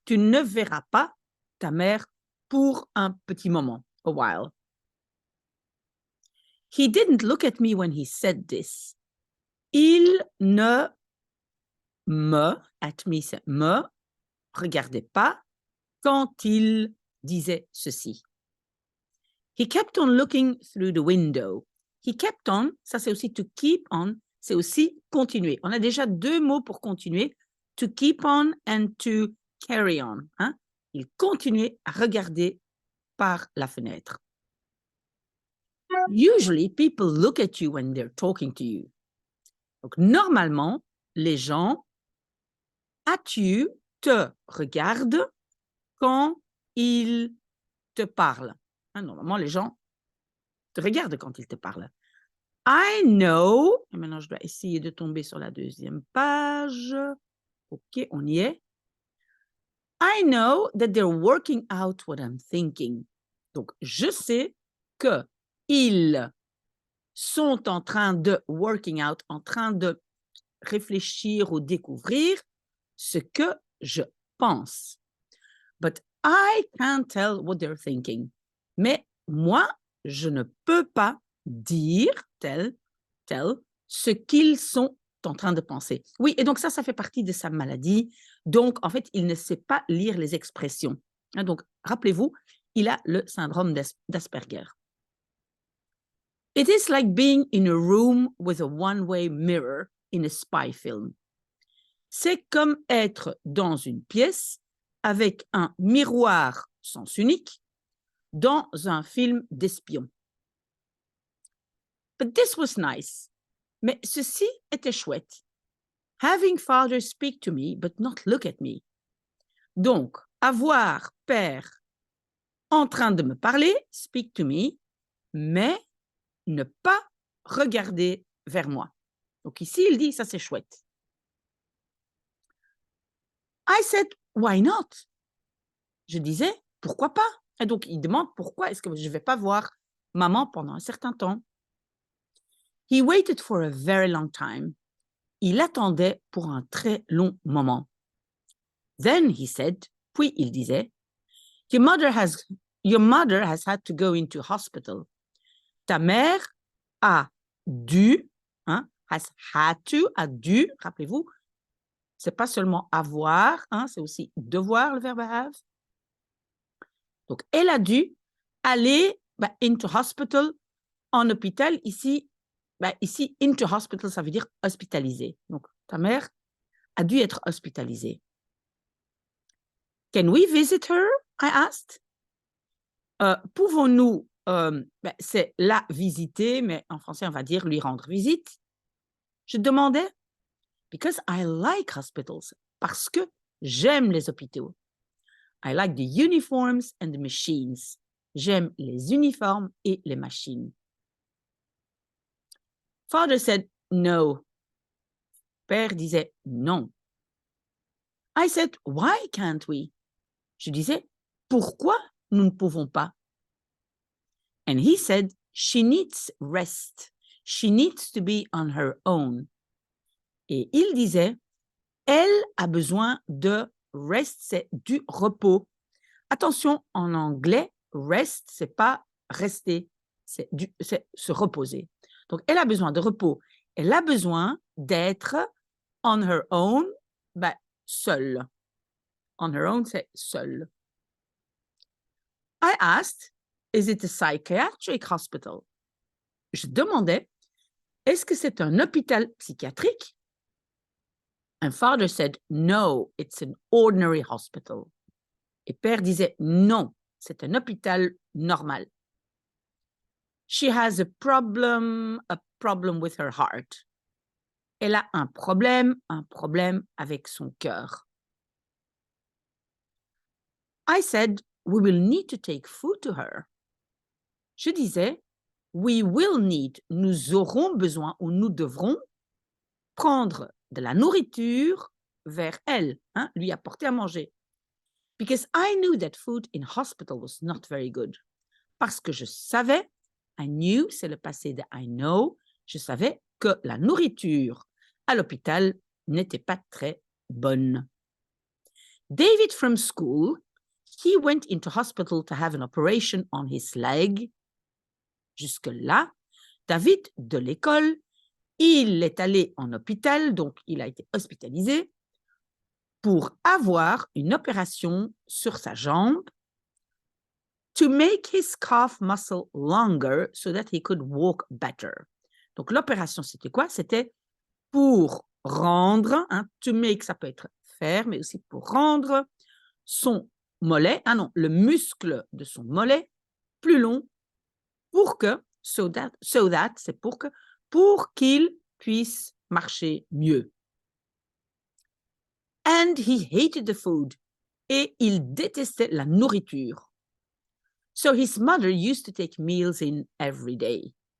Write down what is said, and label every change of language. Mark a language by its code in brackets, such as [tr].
[fr] Tu ne verras pas ta mère pour un petit moment, [en] a while. He didn't look at me when he said this. [fr] Il ne me regardait pas quand il disait ceci. [en] He kept on looking through the window. He kept on, [fr] ça c'est aussi [en] to keep on, [fr] c'est aussi continuer. On a déjà deux mots pour continuer, [en] to keep on and to carry on. [fr] Il continuait à regarder par la fenêtre. [en] Usually, people look at you when they're talking to you. [fr] Donc, normalement, les gens te regardent quand ils te parlent. Normalement, les gens te regardent quand ils te parlent. [en] I know, [fr] et maintenant je dois essayer de tomber sur la deuxième page. OK, on y est. [en] I know that they're working out what I'm thinking. [fr] Donc, je sais qu'ils sont en train de [en] working out, [fr] en train de réfléchir ou découvrir ce que je pense. [en] But I can't tell what they're thinking. [fr] Mais moi, je ne peux pas dire, tel, ce qu'ils sont en train de penser. Oui, et donc ça fait partie de sa maladie. Donc, en fait, il ne sait pas lire les expressions. Donc, rappelez-vous, il a le syndrome d'Asperger. [en] It is like being in a room with a one-way mirror in a spy film. [fr] C'est comme être dans une pièce avec un miroir sens unique dans un film d'espion. [en] But this was nice. [fr] Mais ceci était chouette. [en] Having father speak to me, but not look at me. [fr] Donc, avoir père en train de me parler, [en] speak to me, [fr] mais ne pas regarder vers moi. Donc ici, il dit, ça c'est chouette. [en] I said, why not? [fr] Je disais, pourquoi pas? Et donc, il demande pourquoi est-ce que je ne vais pas voir maman pendant un certain temps. [en] He waited for a very long time. [fr] Il attendait pour un très long moment. [en] Then he said, [fr] puis il disait, [en] your mother has had to go into hospital. [fr] Ta mère a dû, hein, [en] has had to, [fr] a dû, rappelez-vous, c'est pas seulement avoir, hein, c'est aussi devoir, le verbe have. Donc, elle a dû aller [en] into hospital, [fr] en hôpital. Ici, [en] into hospital, [fr] ça veut dire hospitalisé. Donc, ta mère a dû être hospitalisée. [en] Can we visit her? I asked. [fr] Pouvons-nous, c'est la visiter, mais en français, on va dire lui rendre visite. Je demandais, [en] because I like hospitals, [fr] parce que j'aime les hôpitaux. [en] I like the uniforms and the machines. [fr] J'aime les uniformes et les machines. [en] Father said no. [fr] Père disait non. [en] I said, why can't we? [fr] Je disais, pourquoi nous ne pouvons pas? [en] And he said, she needs rest. She needs to be on her own. [fr] Et il disait, elle a besoin de rest, c'est du repos. Attention, en anglais, rest, c'est pas rester, c'est se reposer. Donc, elle a besoin de repos. Elle a besoin d'être [en] on her own, [fr] seule. [en] On her own, [fr] c'est seule. [en] I asked, is it a psychiatric hospital? [fr] Je demandais, est-ce que c'est un hôpital psychiatrique? [en] And father said, no, it's an ordinary hospital. [fr] Et père disait, non, c'est un hôpital normal. [en] She has a problem with her heart. [fr] Elle a un problème avec son cœur. [en] I said, we will need to take food to her. [fr] Je disais, [en] we will need, [fr] nous aurons besoin ou nous devrons prendre de la nourriture vers elle, hein, lui apporter à manger. [en] Because I knew that food in hospital was not very good. [fr] Parce que je savais, [en] I knew, [fr] c'est le passé de [en] I know, [fr] je savais que la nourriture à l'hôpital n'était pas très bonne. [en] David from school, he went into hospital to have an operation on his leg. [fr] Jusque-là, David de l'école, il est allé en hôpital, donc il a été hospitalisé pour avoir une opération sur sa jambe [en] to make his calf muscle longer so that he could walk better. [fr] Donc, l'opération, c'était quoi? C'était pour rendre, hein, [en] to make, [fr] ça peut être faire, mais aussi pour rendre son mollet, le muscle de son mollet plus long pour que, [en] so that [fr] c'est pour qu'il puisse marcher mieux. [en] And he hated the food. [fr] Et il détestait la nourriture. [en] So his mother used to take meals in every day.